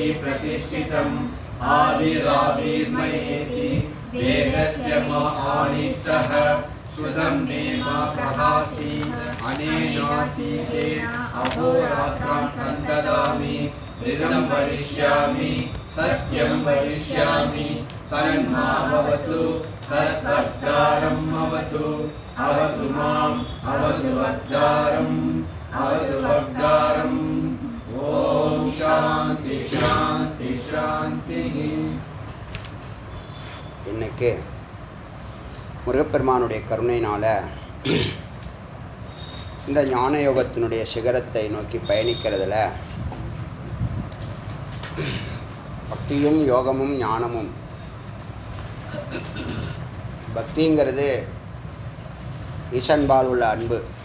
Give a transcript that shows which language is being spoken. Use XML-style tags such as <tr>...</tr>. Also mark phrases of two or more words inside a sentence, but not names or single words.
<sa>प्रतिष्ठितम् आविराविर्मयेति वेदस्य महानिष्ठः श्रुतं मे मा प्रहासि अनेनातीते अहोरात्रां सन्तदामि ऋतं वरिष्यामि सत्यं वरिष्यामि तन्मावतु तद्वक्तारम् अवतु अवतु माम् अवतु वक्तारम् अवतु वक्तारम्। ओम शांति शांति शांति।</sa> <ta>இன்னைக்கு முருகப்பெருமானுடைய கருணையினால் இந்த ஞான யோகத்தினுடைய சிகரத்தை நோக்கி பயணிக்கிறதுல பக்தியும் யோகமும் ஞானமும், பக்திங்கிறது ஈசன்பால் உள்ள அன்பு,</ta>